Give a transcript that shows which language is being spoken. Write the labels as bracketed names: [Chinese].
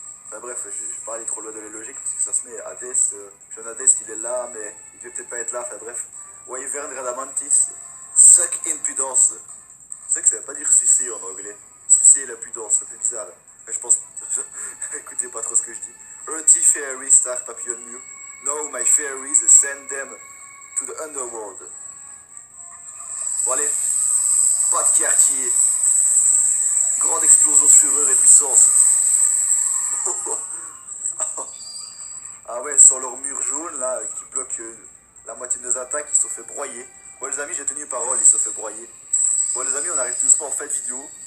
[French] Bah bref, je vais pas aller trop loin de la logique, parce que ça se met Hadès, jeune Hadès, il est là, mais il devait peut-être pas être là, enfin bref. [English] Wyvern Radamantis, suck impudence. [French] C'est vrai que ça veut pas dire sucer en anglais. Sucer l'impudence, c'est un peu bizarre. Mais je pense. Écoutez pas trop ce que je dis. [English] Earthy Fairy Star Papillon Mew. No, my fairies send them to the underworld. [French] Bon allez, pas de quartier. Grande explosion de fureur et puissance. Ah ouais, sans leur mur jaune là, qui bloque la moitié de nos attaques, ils se sont fait broyer. Bon les amis, j'ai tenu parole, ils se sont fait broyer. Bon les amis, on arrive doucement en fin de vidéo.